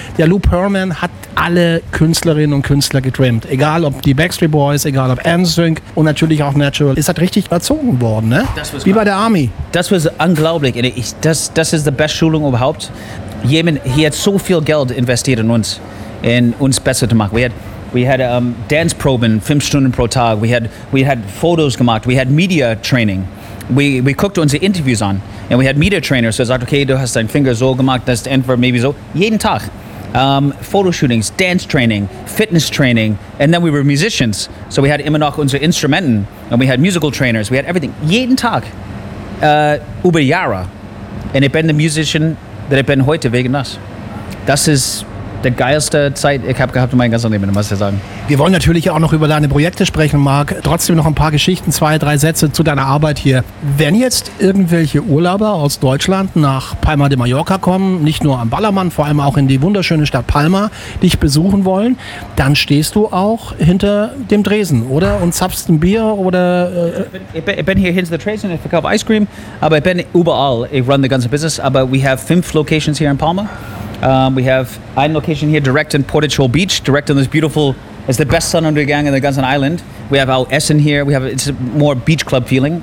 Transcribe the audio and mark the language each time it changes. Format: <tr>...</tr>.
<de>Der Lou Pearlman hat alle Künstlerinnen und Künstler getrimmt. Egal ob die Backstreet Boys, egal ob NSYNC und natürlich auch Natural. Ist das richtig erzogen worden, ne? Wie bei der Army. Das war unglaublich. Das ist die beste Schulung überhaupt. Jemand,</de> <en>he had</en> <de>so viel Geld investiert in uns besser zu machen.</de> <en>We had dance</en> <de>proben 5 Stunden pro Tag.</de> <en>We had photos</en> <de>gemacht.</de> <en>We had media training. We</en> <de>guckte unsere Interviews an.</de> <en>And we had media trainers,</en> <de>so sagt, okay, du hast deinen Finger so gemacht, das entweder</de> <en>maybe</en> <de>so. Jeden Tag.</de> <en>Photoshootings, dance training, fitness training. And then we were musicians. So we had</en> <de>immer noch unsere Instrumenten.</de> <en>And we had musical trainers. We had everything.</en> <de>Jeden Tag. Über Jahre. Und ich bin der Musician, der ich bin heute wegen das. Das ist der geilste Zeit, ich habe gehabt in meinem ganzen Leben, muss ich sagen. Wir wollen natürlich auch noch über deine Projekte sprechen, Marc. Trotzdem noch ein paar Geschichten, 2, 3 Sätze zu deiner Arbeit hier. Wenn jetzt irgendwelche Urlauber aus Deutschland nach Palma de Mallorca kommen, nicht nur am Ballermann, vor allem auch in die wunderschöne Stadt Palma, dich besuchen wollen, dann stehst du auch hinter dem Tresen, oder? Und zapfst ein Bier oder... Ich bin hier hinter dem Tresen, ich verkaufe Ice Cream, aber ich bin überall, ich</de> <en>run the</en> <de>ganze Business, aber</de> <en>we have</en> <de>5 Locations hier in Palma.</de> <en>We have one location here direct in Portichol Beach, direct on this beautiful, it's the best</en> <de>sonnenuntergang</de> <en>in the</en> <de>ganzen</de> <en>island. We have our</en> <de>Essen</de> <en>here, it's a more beach club feeling.</en>